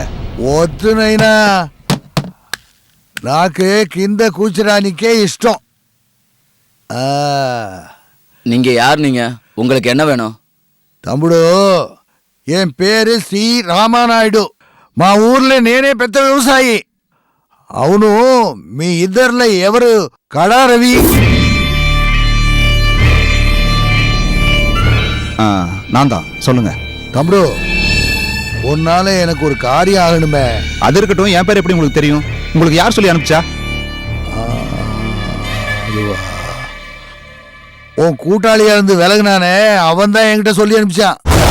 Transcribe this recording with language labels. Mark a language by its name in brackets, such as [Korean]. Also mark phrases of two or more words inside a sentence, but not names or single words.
[Telugu] వద్దునైనా, నాకు కింద కూర్చోడానికే ఇష్టం. [Tamil] நீங்க யார்? நீங்க உங்களுக்கு என்ன வேணும்? [Telugu] తమ్ముడు, என் పేరు సి రామానాయుడు. మా ఊర్లో నేనే పెద్ద వ్యవసాయి. అవును, మీ ఇద్దర్లో ఎవరు కడా రవి? [Tamil] நான் தான். சொல்லுங்க. தம்பு, உன்னால எனக்கு ஒரு காரியம் ஆகணுமே. அது இருக்கட்டும், என் பேர் எப்படி உங்களுக்கு தெரியும்? உங்களுக்கு யார் சொல்லி அனுப்பிச்சா? உன் கூட்டாளியா இருந்து விலகுனானே, அவன் தான் என்கிட்ட சொல்லி அனுப்பிச்சான்.